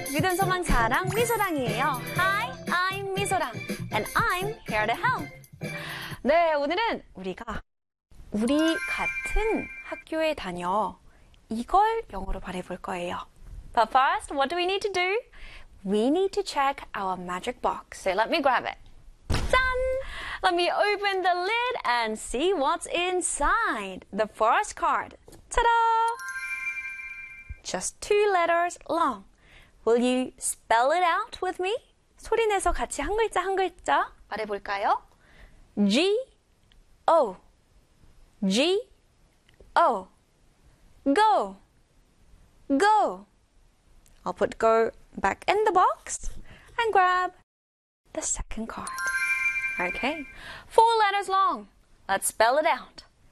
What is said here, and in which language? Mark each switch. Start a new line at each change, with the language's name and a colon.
Korean: 믿음 소망 자랑 미소랑이에요.
English: Hi, I'm 미소랑, and I'm here to help.
Korean: 네, 오늘은 우리 같은 학교에 다녀 이걸 영어로 말해볼 거예요.
English: But first, what do we need to do? We need to check our magic box. So let me grab it. 짠! Let me open the lid and see what's inside. The first card. Ta-da! Just two letters long. Will you spell it out with me?
Korean: 소리 내서 같이 한 글자 한 글자 말해볼까요?
English: G O G O Go Go I'll put go back in the box and grab the second card. Okay, four letters long. Let's spell it out.